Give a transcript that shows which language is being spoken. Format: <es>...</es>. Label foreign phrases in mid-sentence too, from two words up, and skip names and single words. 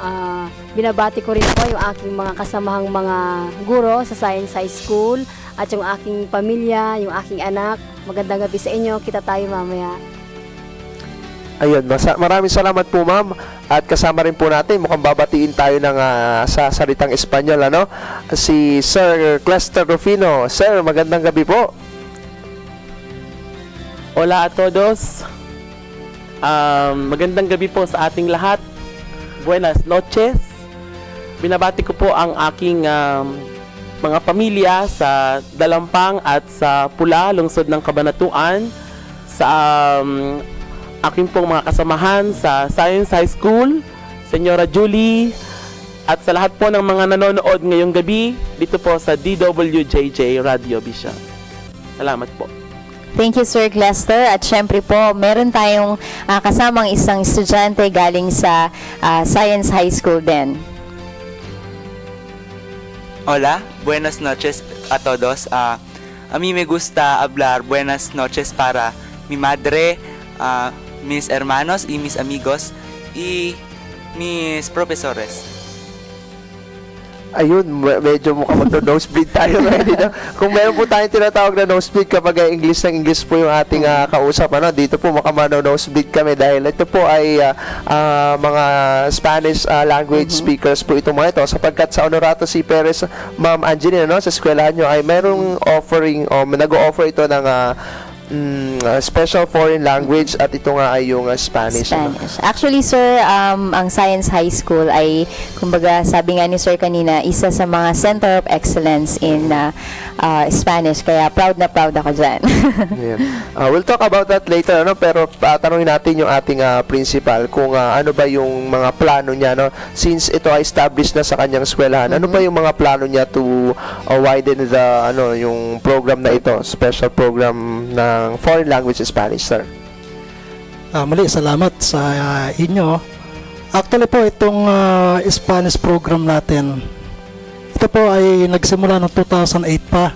<tl>Binabati ko rin po yung aking mga kasamahang mga guro sa Science High School at yung aking pamilya, yung aking anak. Magandang gabi sa inyo. Kita tayo mamaya. Ayun, maraming salamat po ma'am. At kasama rin po natin, mukhang babatiin tayo ng sa salitang Espanyol, ano? Si Sir Clester Rufino. Sir, magandang gabi po.</tl> <es>Hola a todos.</es> <tl>Magandang gabi po sa ating lahat.</tl> <es>Buenas noches.</es> <tl>Binabati ko po ang aking mga pamilya sa Dalampang at sa Pula, lungsod ng Cabanatuan, sa aking pong mga kasamahan sa Science High School, Senyora Julie, at sa lahat po ng mga nanonood ngayong gabi dito po sa DWJJ Radio Vision. Salamat po.</tl> <en>Thank you, Sir Clester.</en> <tl>At syempre po, meron tayong kasamang isang estudyante galing sa Science High School din.</tl> <es>Hola, buenas noches a todos. A mí me gusta hablar buenas noches para mi madre, mis hermanos y mis amigos y mis profesores.</es> <tl>Ayun, medyo mukhang magno-nosebleed tayo ngayon. No? Kung meron po tayong tinatawag na nosebleed kapag English ng English po yung ating kausap, ano? Dito po mukhang mano-nosebleed kami dahil ito po ay mga</tl> <en>Spanish language speakers</en> <tl>po itong mga ito, sapagkat sa Honorato C. Perez, Ma'am Angelina, no, sa eskwelahan nyo ay merong offering o nag-o-offer ito ng</tl> <en>special foreign language</en> <tl>at ito nga ay yung Spanish. Ano? Actually, sir, ang Science High School ay, kumbaga, sabi nga ni sir kanina, isa sa mga</tl> <en>Center of Excellence in Spanish.</en> <tl>Kaya proud na proud ako dyan.</tl> <en>Yeah. We'll talk about that later,</en> <tl>ano? Pero tanungin natin yung ating principal kung ano ba yung mga plano niya, no? Since ito ay established na sa kanyang eskwelahan, ano ba yung mga plano niya</tl> <en>to widen the</en> <tl>yung program na ito,</tl> <en>special program</en> <tl>ng</tl> <en>foreign language Spanish,</en> <tl>sir? Muli, salamat sa inyo. Actually po, itong</tl> <en>Spanish program</en> <tl>natin, ito po ay nagsimula noong 2008 pa.</tl>